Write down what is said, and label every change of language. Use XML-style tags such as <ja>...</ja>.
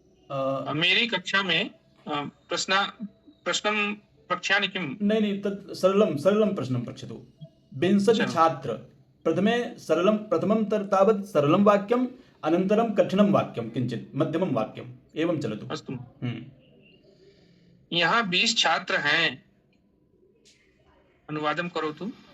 <hi>मेरी कक्षा में</hi> <sa>प्रश्नं प्रक्ष्यानि किम्? नहीं, तत् सरलं प्रश्नं पृच्छतु। 20 छात्र, प्रथमं तावत् सरलं वाक्यम्, अनन्तरं कठिनं वाक्यं, किञ्चित् मध्यमं वाक्यम्, एवं चलतु। अस्तु।</sa> <hi>यहाँ 20 छात्र हैं,</hi> <sa>अनुवादं करोतु।</sa>